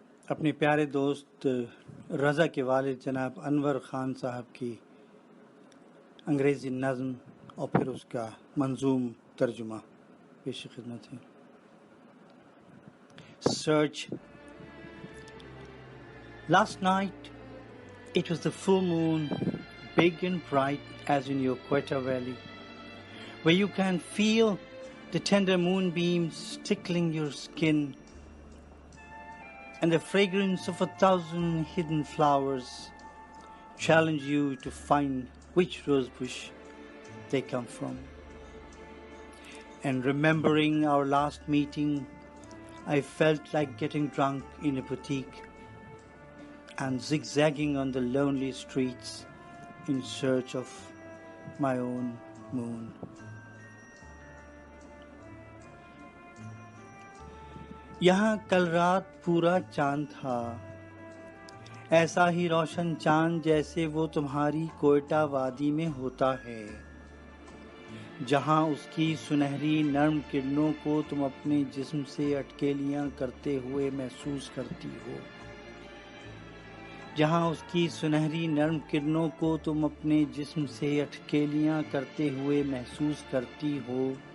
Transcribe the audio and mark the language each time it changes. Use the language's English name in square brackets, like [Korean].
[Urdu] اپنے پیارے دوست رضا کے والد جناب انور خان صاحب کی انگریزی نظم اور پھر اس کا منظوم ترجمہ پیش خدمت ہے. [English] Search. Last night it was the full moon, big and bright as in your Quetta Valley, where you can feel the tender moonbeams tickling your skin and the fragrance of 1,000 hidden flowers challenge you to find which rose bush they come from. And remembering our last meeting, I felt like getting drunk in a boutique and zigzagging on the lonely streets in search of my own moon. [Urdu] یہاں کل رات پورا چاند تھا، ایسا ہی روشن چاند جیسے وہ تمہاری کوئٹہ وادی میں ہوتا ہے، جہاں اس کی سنہری نرم کرنوں کو تم اپنے جسم سے اٹکیلیاں کرتے ہوئے محسوس کرتی ہو، جہاں اس کی سنہری نرم کرنوں کو تم اپنے جسم سے اٹکیلیاں کرتے ہوئے محسوس کرتی ہو.